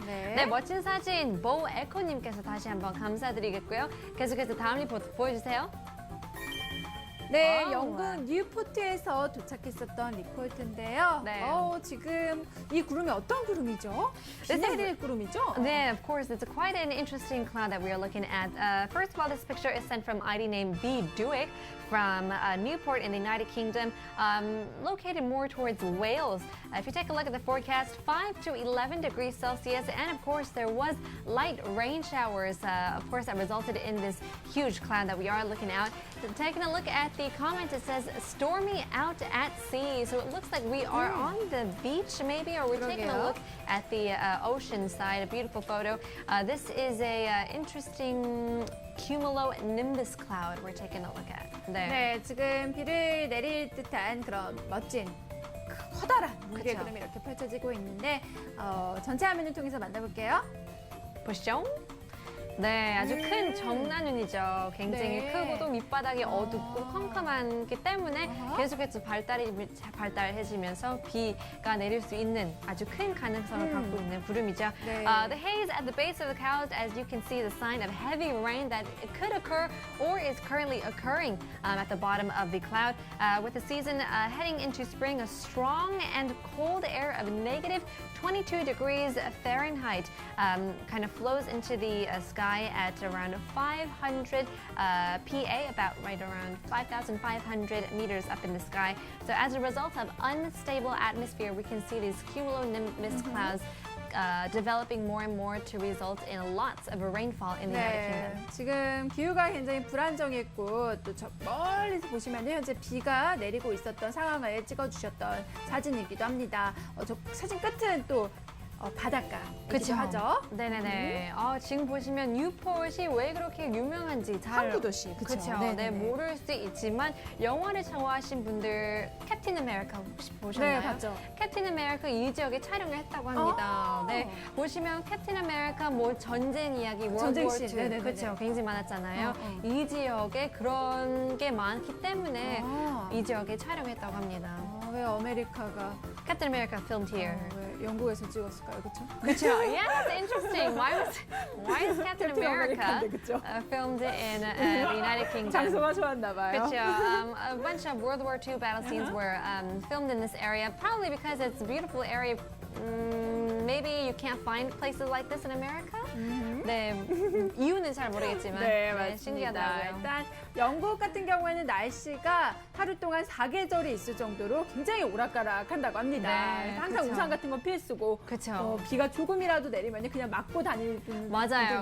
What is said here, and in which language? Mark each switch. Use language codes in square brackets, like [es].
[ko] 네. 네, 멋진 사진 보 에코님께서 다시 한번 감사드리겠고요. 계속해서 다음 리포트 보여주세요. 네, 와우. 영국 뉴포트에서 도착했었던 리포트인데요. 네. 지금 이 구름이 어떤 구름이죠? 비 [en] This is- [ko] 내릴 구름이죠? [en] Yeah, of course. It's quite an interesting cloud that we are looking at. First of all, this picture is sent from ID named B. Dewick from Newport in the United Kingdom, located more towards Wales. If you take a look at the forecast, 5 to 11 degrees Celsius, and of course, there was light rain showers, of course, that resulted in this huge cloud that we are looking at. Taking a look at the comment, it says stormy out at sea. So it looks like we are on the beach, maybe, or we're taking a look at the ocean side. A beautiful photo. This is a interesting cumulonimbus cloud we're taking a look at. There. [ko] 네, 지금 비를 내릴 듯한 그런 멋진 커다란 물개 그쵸. 구름이 이렇게 펼쳐지고 있는데 전체 화면을 통해서 만나볼게요. 보시죠? 네, 아주 큰 정난운이죠. 굉장히 네. 크고도 밑바닥이 어둡고 컴컴하기 때문에 아하. 계속해서 발달해지면서 비가 내릴 수 있는 아주 큰 가능성을 갖고 있는 구름이죠. 네. [en] The haze at the base of the cloud, as you can see, is a sign of heavy rain that it could occur or is currently occurring at the bottom of the cloud. With the season heading into spring, a strong and cold air of negative 22 degrees Fahrenheit kind of flows into the sky at around 500 PA, about right around 5,500 meters up in the sky. So as a result of unstable atmosphere, we can see these cumulonimbus clouds developing more and more to result in lots of rainfall in the United Kingdom. [ko] 지금 기후가 굉장히 불안정했고 또 저 멀리서 보시면 현재 비가 내리고 있었던 상황을 찍어주셨던 사진이기도 합니다. 저 사진 끝은 또 바닷가이기도 하죠. 네네네. 지금 보시면 뉴포트이 왜 그렇게 유명한지 잘 항구 도시, 그쵸? 그쵸? 네네네. 네, 모를 수 있지만 영화를 좋아하신 분들 캡틴 아메리카 혹시 보셨나요? 네, 봤죠. 캡틴 아메리카 이 지역에 촬영을 했다고 합니다. 아. 네, 보시면 캡틴 아메리카 뭐 전쟁 이야기, 전쟁 월드워 씬, 2, 네네네네. 그렇죠? 굉장히 많았잖아요. 어. 이 지역에 그런 게 많기 때문에 아. 이 지역에 촬영했다고 합니다. 왜 아메리카가 [en] 캡틴 아메리카 filmed here. [ko] 왜 영국에서 찍었을까요, 그렇죠? 그렇죠. [en] Yeah, that's interesting. Why is Captain [ko] 캡틴 [en] America [ko] 아메리카인데, 그쵸? [en] filmed in the United Kingdom? [ko] 장소가 좋았나 봐요. 그렇죠. [en] A bunch of World War II battle scenes were filmed in this area, probably because it's a beautiful area. Maybe you can't find places like this in America. [ko] 네, 이유는 잘 모르겠지만 네, 맞습니다. 신기하더라고요. 일단 영국 같은 경우에는 날씨가 하루 동안 4계절이 있을 정도로 굉장히 오락가락한다고 합니다. 네, 항상 그쵸. 우산 같은 거 필수고 그쵸. 비가 조금이라도 내리면 그냥 맞고 다니는 분들이 맞아요.